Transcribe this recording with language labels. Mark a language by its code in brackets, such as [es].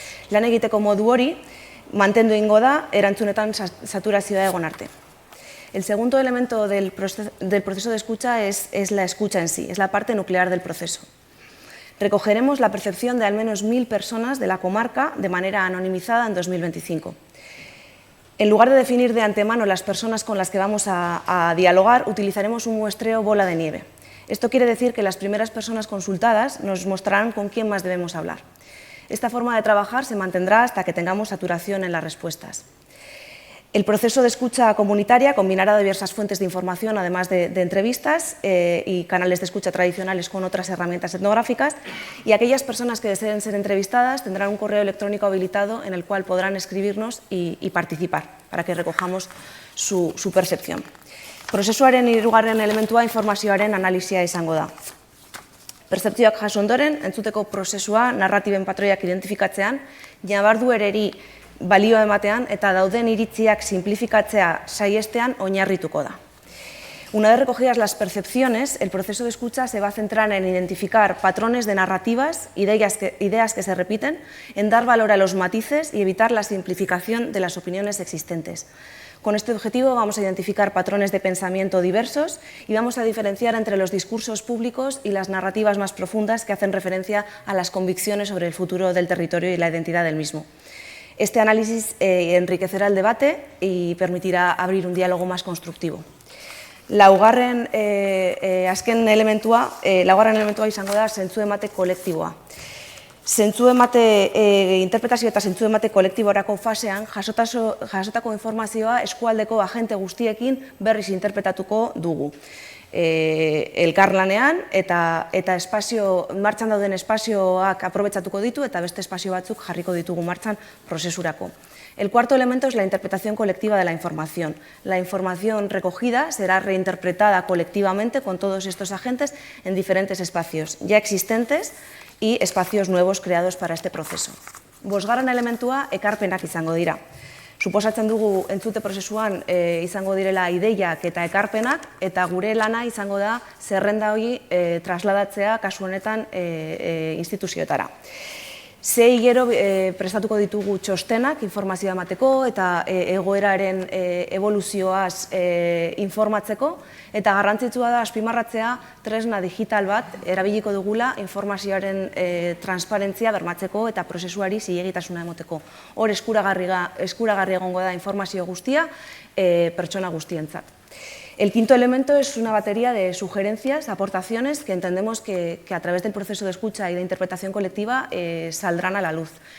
[eu] Lan egiteko modu hori mantendu egingo da erantzunetan saturazioa egon arte. [es] El segundo elemento del proceso de escucha es la escucha en sí, es la parte nuclear del proceso. Recogeremos la percepción de al menos 1000 personas de la comarca de manera anonimizada en 2025. En lugar de definir de antemano las personas con las que vamos a dialogar, utilizaremos un muestreo bola de nieve. Esto quiere decir que las primeras personas consultadas nos mostrarán con quién más debemos hablar. Esta forma de trabajar se mantendrá hasta que tengamos saturación en las respuestas. El proceso de escucha comunitaria combinará diversas fuentes de información, además de entrevistas y canales de escucha tradicionales con otras herramientas etnográficas, y aquellas personas que deseen ser entrevistadas tendrán un correo electrónico habilitado en el cual podrán escribirnos y participar, para que recojamos su percepción. [eu] Prozesuaren hirugarren elementua informazioaren analisia izango da. Pertzepzioak jaso ondoren, entzuteko prozesua narratiben patroiak identifikatzean, jabardu ereri balioa ematean eta dauden iritziak simplifikatzea saihestean oinarrituko da. [es] Una vez recogidas las percepciones, el proceso de escucha se va a centrar en identificar patrones de narrativas, ideas que se repiten, en dar valor a los matices y evitar la simplificación de las opiniones existentes. Con este objetivo vamos a identificar patrones de pensamiento diversos y vamos a diferenciar entre los discursos públicos y las narrativas más profundas que hacen referencia a las convicciones sobre el futuro del territorio y la identidad del mismo. Este análisis enriquecerá el debate y permitirá abrir un diálogo más constructivo. [eu] Laugarren elementua izango da zentzu emate kolektiboa. Zentzu emate interpretazio eta zentzu emate kolektiborako fasean jasotako informazioa eskualdeko agente guztiekin berriz interpretatuko dugu. Elkarlanean eta martxan dauden espazioak aprobetxatuko ditu eta beste espazio batzuk jarriko ditugu martxan prozesurako. [es] El cuarto elemento es la interpretación colectiva de la información. La información recogida será reinterpretada colectivamente con todos estos agentes en diferentes espacios ya existentes y espacios nuevos creados para este proceso. [eu] Bosgarren elementua ekarpenak izango dira. Suposatzen dugu entzute prozesuan izango direla ideiak eta ekarpenak, eta gure lana izango da zerrenda hori trasladatzea kasu honetan instituzioetara. Sei gero prestatuko ditugu txostenak informazioa emateko eta egoeraren evoluzioaz informatzeko, eta garrantzitsua da azpimarratzea tresna digital bat erabiliko dugula informazioaren transparentzia bermatzeko eta prozesuari zilegitasuna emoteko. Hor eskuragarri egongo da informazio guztia pertsona guztientzat. [es] El quinto elemento es una batería de sugerencias, aportaciones que entendemos que a través del proceso de escucha y de interpretación colectiva saldrán a la luz.